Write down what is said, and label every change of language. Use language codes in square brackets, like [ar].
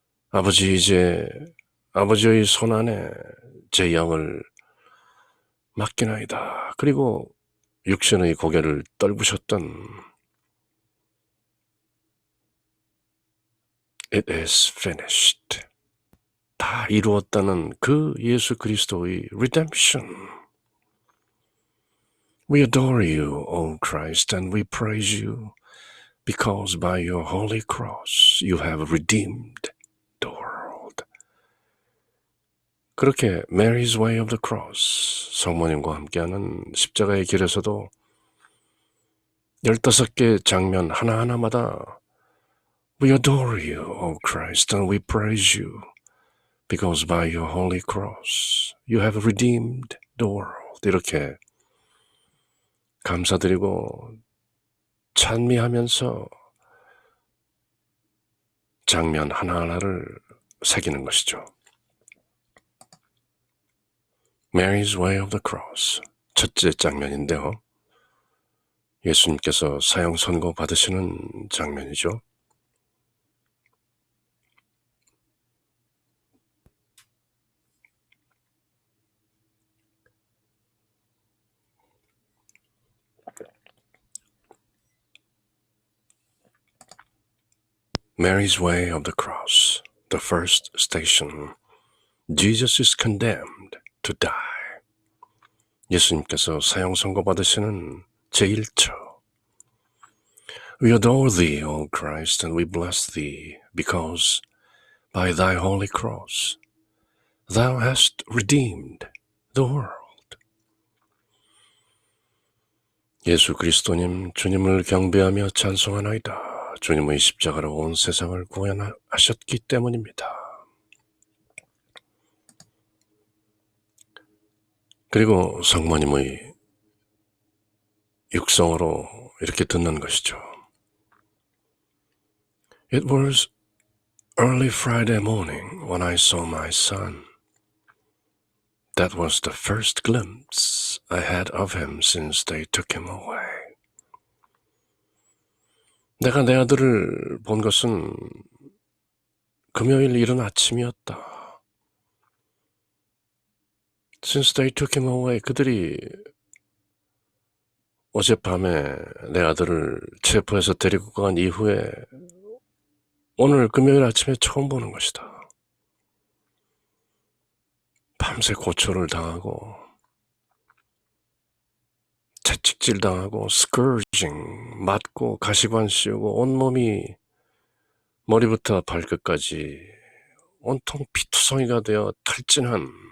[ko] 아버지, 이제 아버지의 손 안에 제 영을 맡기나이다. 그리고 육신의 고개를 떨구셨던 [en] It is finished. [ko] 다 이루었다는 그 예수 그리스도의 redemption. [en] We adore you, O Christ, and we praise you because by your holy cross you have redeemed the world. 그렇게 Mary's way of the cross, [ko] 성모님과 함께하는 십자가의 길에서도 15개 장면 하나하나마다 [en] We adore you, O Christ, and we praise you because by your holy cross you have redeemed the world. [ko] 이렇게 감사드리고 찬미하면서 장면 하나하나를 새기는 것이죠. [en] Mary's way of the cross, [ko] 첫째 장면인데요. 예수님께서 사형 선고 받으시는 장면이죠. [en] Mary's way of the cross, the first station. Jesus is condemned to die. [ko] 예수님께서 사형 선고 받으시는 제1초. [en] We adore thee, O Christ, and we bless thee, because by thy holy cross thou hast redeemed the world. [ko] 예수 그리스도님, 주님을 경배하며 찬송하나이다. 주님의 십자가로 온 세상을 구원하셨기 때문입니다. 그리고 성모님의 육성으로 이렇게 듣는 것이죠. [en] It was early Friday morning when I saw my son. That was the first glimpse I had of him since they took him away. [ko] 내가 내 아들을 본 것은 금요일 이른 아침이었다. [en] Since they took him away, 그들이 [ko] 어젯밤에 내 아들을 체포해서 데리고 간 이후에 오늘 금요일 아침에 처음 보는 것이다. 밤새 고초를 당하고 채찍질 당하고 스커징 맞고 가시관 씌우고 온몸이 머리부터 발끝까지 온통 피투성이가 되어 탈진한,